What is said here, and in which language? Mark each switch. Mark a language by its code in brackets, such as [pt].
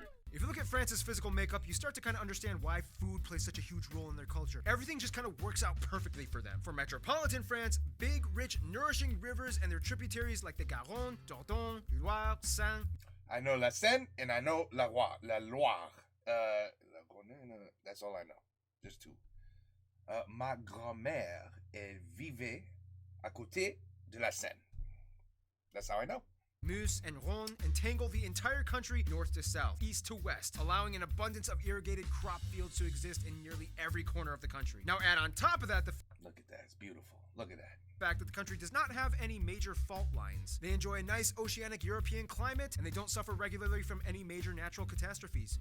[en] If you look at France's physical makeup, you start to kind of understand why food plays such a huge role in their culture. Everything just kind of works out perfectly for them. For metropolitan France, big, rich, nourishing rivers and their tributaries like the Garonne, Dordogne, Loire, Seine. I know La Seine and I know La Loire. La Loire. That's all I know. Just 2. [fr] Ma grand-mère, elle vivait à côté de la Seine. [en] That's how I know. Meuse and Rhône entangle the entire country north to south, east to west, allowing an abundance of irrigated crop fields to exist in nearly every corner of the country. Now add on top of that the Look at that. It's beautiful. Look at that. fact that the country does not have any major fault lines. They enjoy a nice oceanic European climate, and they don't suffer regularly from any major natural catastrophes.